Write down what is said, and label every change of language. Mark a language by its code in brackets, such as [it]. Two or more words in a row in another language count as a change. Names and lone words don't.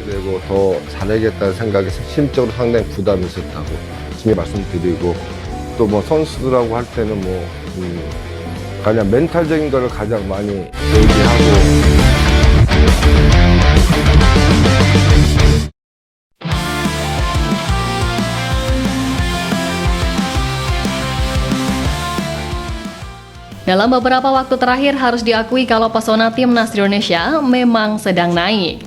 [ko] 가지고 더 잘하겠다는 생각이 심적으로 상당히 부담이 있었다고 지금 말씀드리고, 또 뭐 선수들하고 할 때는 가장 멘탈적인 거를 가장 많이 얘기하고. [id] Dalam beberapa waktu terakhir harus diakui kalau pesona timnas Indonesia memang sedang naik.